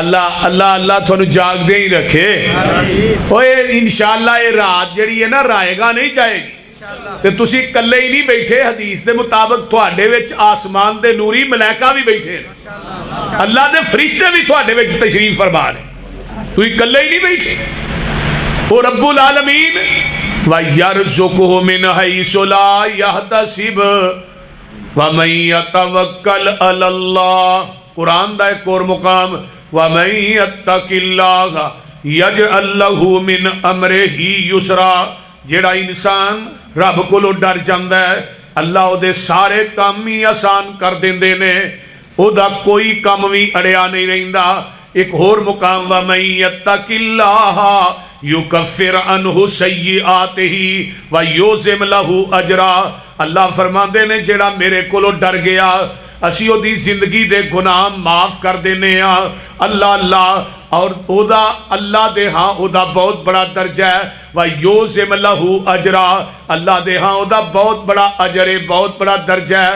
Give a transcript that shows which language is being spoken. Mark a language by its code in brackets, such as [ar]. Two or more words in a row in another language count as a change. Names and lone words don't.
[pa] اللہ اللہ اللہ تہانوں جاگدے ہی رکھے۔ اوئے ان شاء اللہ ایہہ رات جیہڑی ہے نا رائیگاں نہیں جائے گی، تے تسی کلے ہی نہیں بیٹھے، حدیث دے مطابق تہاڈے وچ اسمان دے نوری ملائکہ وی بیٹھے نے، اللہ دے فرشتے وی تہاڈے وچ تشریف فرما نے، تسی کلے ہی نہیں بیٹھے. [ar] او رب العالمين ويرزقه من حيث لا يحتسب ومن يتوكل على الله. [pa] قرآن دا اک اور مقام, [ar] ومن يتق الله يجعل له من أمره يسرا. [pa] جیہڑا انسان رب کولوں ڈر جاندا ہے، اللہ اوہدے سارے کم ہی آسان کر دیندے نے، اوہدا کوئی کم وی اڑیا نہیں رہندا. اک ہور مقام, [ar] ومن يتق الله يكفر عنه سيئاته ويعظم له أجرا. [pa] اللہ فرماندے نے جیہڑا میرے کولوں ڈر گیا، اسی اوہدی زندگی دے گناہ معاف کر دینے آں. اللہ اللہ اور اوہدا اللہ دے ہاں اوہدا بہت وڈا درجہ ہے. [ar] ويعظم له أجرا, [pa] اللہ دے ہاں اوہدا بہت وڈا اجر ہے، بہت وڈا درجہ ہے.